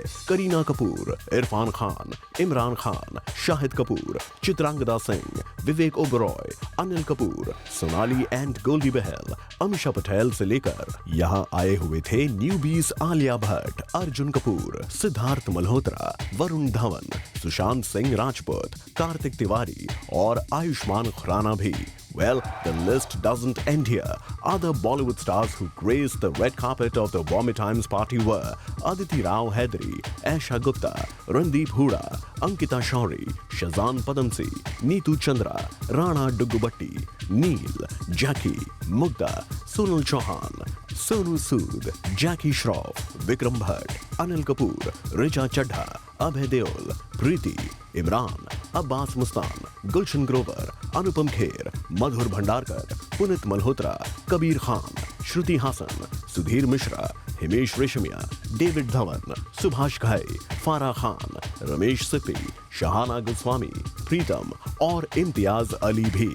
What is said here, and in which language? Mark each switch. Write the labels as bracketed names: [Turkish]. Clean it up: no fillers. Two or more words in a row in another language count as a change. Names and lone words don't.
[Hindi] करीना कपूर, इरफान खान, इमरान खान, शाहिद कपूर, चित्रांगदा सिंह, विवेक ओबरॉय, अनिल कपूर, सोनाली एंड गोल्डी बहल, अमीषा पटेल से लेकर यहाँ आए हुए थे न्यूबीज आलिया भट्ट, अर्जुन कपूर, सिद्धार्थ मल्होत्रा, वरुण धवन, सुशांत सिंह राजपूत, कार्तिक तिवारी और आयुष्मान खुराना भी। [English] The list doesn't end here. Other Bollywood stars who graced the red carpet of the Bombay Times party were Aditi Rao Hydari, Aisha Gupta, Randeep Hooda, Ankita Shauri, Shazan Padamsi, Neetu Chandra, Rana Duggubatti, Neil, Jackie, Mugdha, Sonal Chauhan, Sonu Sood, Jackie Shroff, Vikram Bhatt, Anil Kapoor, Richa Chadha, Abhay Deol, [Hindi] Preeti, इमरान, अब्बास मुस्तान, गुलशन ग्रोवर, अनुपम खेर, मधुर भंडारकर, पुनीत मल्होत्रा, कबीर खान, श्रुति हासन, सुधीर मिश्रा, हिमेश रेशमिया, डेविड धवन, सुभाष घाई, फारा खान, रमेश सिप्पी, शहाना गोस्वामी, प्रीतम और इम्तियाज अली भी।